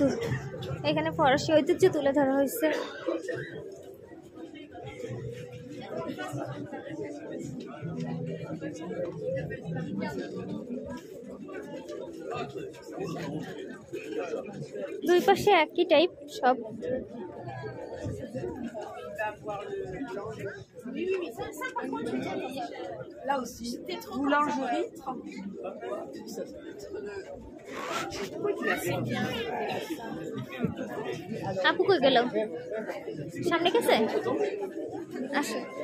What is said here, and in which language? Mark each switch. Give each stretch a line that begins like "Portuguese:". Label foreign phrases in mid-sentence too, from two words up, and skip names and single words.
Bangla: এখানে ফরাসি ঐতিহ্য তুলে ধরা হয়েছে। দুই পাশে একই টাইপ সব।
French: Là aussi, boulangerie.
Bangla: আপু কই গেল? সামনে গেছে? আসো।